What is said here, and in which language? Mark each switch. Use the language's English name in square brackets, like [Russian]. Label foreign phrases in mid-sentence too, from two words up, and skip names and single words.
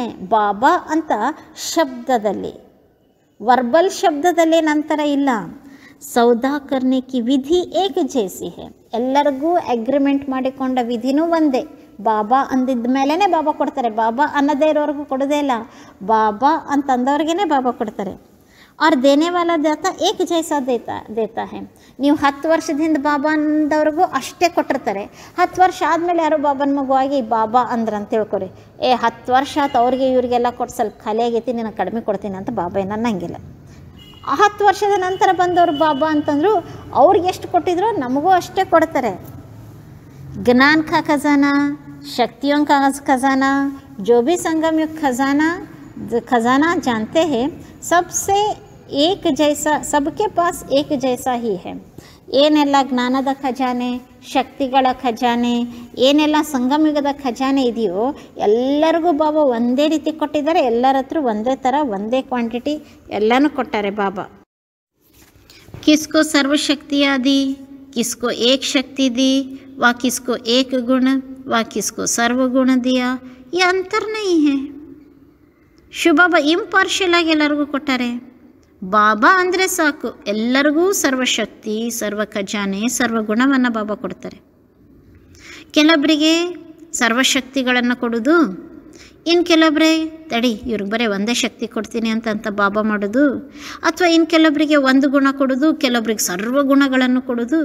[Kannada] ಬಾಬಾ ಅಂತ ಶಬ್ದದಲ್ಲಿ, ವರ್ಬಲ್ ಶಬ್ದದಲ್ಲಿ ನಂತರ ಇಲ್ಲ. [Hindi] सौदा करने की विधि एक जैसी है. [Kannada] ಎಲ್ಲರಿಗೂ ಅಗ್ರಿಮೆಂಟ್ ಮಾಡಿಕೊಂಡ ವಿಧಿನೂ ಒಂದೇ, ಬಾಬಾ ಅಂದಿದ್ದ ಮೇಲೇ ಬಾಬಾ ಕೊಡ್ತಾರೆ. ಬಾಬಾ ಅನ್ನದೇ ಇರೋರ್ಗೂ ಕೊಡೋದೇ ಇಲ್ಲ, ಬಾಬಾ ಅಂತಂದವ್ರಿಗೇ ಬಾಬಾ ಕೊಡ್ತಾರೆ. [Hindi] और देने वाला दाता एक जैसा देता है. [Kannada] ನೀವು 10 ವರ್ಷದ ಹಿಂದೆ ಬಾಬಾ ಅಂದವ್ರಿಗೂ ಅಷ್ಟೇ ಕೊಟ್ಟಿರ್ತಾರೆ. 10 ವರ್ಷ ಆದಮೇಲೆ ಯಾರೋ ಬಾಬನ ಮಗುವಾಗಿ ಬಾಬಾ ಅಂದ್ರೆ ಅಂತ ತಿಳ್ಕೊರಿ, 10 ವರ್ಷ ಆಯ್ತು ಅವ್ರಿಗೆ ಇವ್ರಿಗೆಲ್ಲ ಕೊಟ್ಟು ಸ್ವಲ್ಪ ಖಾಲಿ ಆಗೈತಿ, ನಿನಗೆ ಕಡಿಮೆ ಕೊಡ್ತೀನಿ ಅಂತ ಬಾಬಾ ಏನನ್ನ ಅನ್ನಂಗಿಲ್ಲ. 10 ವರ್ಷದ ನಂತರ ಬಂದವರು ಬಾಬಾ ಅಂತಂದ್ರು ಅವ್ರಿಗೆ ಎಷ್ಟು ಕೊಟ್ಟಿದ್ರು ನಮಗೂ ಅಷ್ಟೇ ಕೊಡ್ತಾರೆ. [Hindi] ज्ञान का खजाना, शक्तियों का खजाना, जो भी संगम युग खजाना जानते हैं, सबसे एक जैसा, सबके पास एक जैसा ही है. [Kannada] ಏನೆಲ್ಲ ಜ್ಞಾನದ ಖಜಾನೆ, ಶಕ್ತಿಗಳ ಖಜಾನೆ, ಏನೆಲ್ಲ ಸಂಗಮಯುಗದ ಖಜಾನೆ ಇದೆಯೋ ಎಲ್ಲರಿಗೂ ಬಾಬಾ ಒಂದೇ ರೀತಿ ಕೊಟ್ಟಿದ್ದಾರೆ. ಎಲ್ಲರ ಹತ್ರ ಒಂದೇ ಥರ, ಒಂದೇ ಕ್ವಾಂಟಿಟಿ ಎಲ್ಲನೂ ಕೊಟ್ಟಾರೆ ಬಾಬಾ. [Hindi] किसको सर्वशक्तियाँ दी, किसको एक शक्ति दी, व किसको एक गुण, व किसको सर्वगुण दिया, ये अंतर नहीं है. [Kannada] ಶಿವಬಾಬಾ ಇಂಪಾರ್ಷಿಯಲ್ ಆಗಿ ಎಲ್ಲರಿಗೂ ಕೊಟ್ಟಾರೆ. ಬಾಬಾ ಅಂದರೆ ಸಾಕು, ಎಲ್ಲರಿಗೂ ಸರ್ವಶಕ್ತಿ, ಸರ್ವ ಖಜಾನೆ, ಸರ್ವಗುಣವನ್ನು ಬಾಬಾ ಕೊಡ್ತಾರೆ. ಕೆಲವರಿಗೆ ಸರ್ವಶಕ್ತಿಗಳನ್ನು ಕೊಡೋದು, ಇನ್ನು ಕೆಲವೊಬ್ಬರೇ ತಡಿ ಇವ್ರಿಗೆ ಬರೀ ಒಂದೇ ಶಕ್ತಿ ಕೊಡ್ತೀನಿ ಅಂತ ಬಾಬಾ ಮಾಡೋದು, ಅಥವಾ ಇನ್ನು ಕೆಲವರಿಗೆ ಒಂದು ಗುಣ ಕೊಡೋದು, ಕೆಲವರಿಗೆ ಸರ್ವಗುಣಗಳನ್ನು ಕೊಡೋದು.